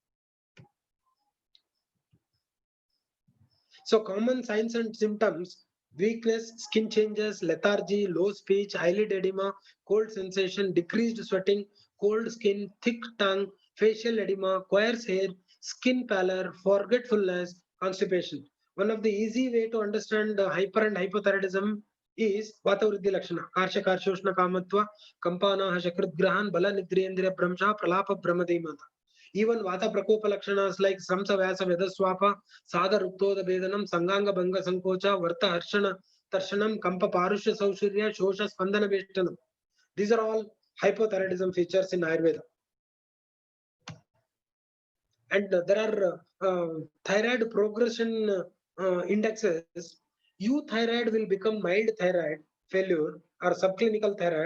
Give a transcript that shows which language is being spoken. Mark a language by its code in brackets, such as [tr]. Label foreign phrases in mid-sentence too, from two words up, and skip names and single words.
[en] So common signs and symptoms, weakness, skin changes, lethargy, low speech, eyelid edema, cold sensation, decreased sweating, cold skin, thick tongue, facial edema, coarse hair, skin pallor, forgetfulness, constipation. One of the easy way to understand the hyper and hypothyroidism is [sa] Vatavriddhi Lakshana. Karsha Karshoshna Kamatva, Kampana, Shakritgrahan, Bala Nidriyendriya Brahmcha, Pralapa Brahmadimata. Even Vata Prakopa Lakshanas like Samsa Vyasa Vedaswapa, Sada Ruktoda Vedanam, Sanganga Banga Sankocha, Varta Harshana Tarshanam, Kampa Parusha Saushirya, Shosha Spandana Veshtanam. [en] These are all hypothyroidism features in Ayurveda. And there are thyroid progression indexes. Euthyroid will become mild thyroid failure or subclinical thyroid.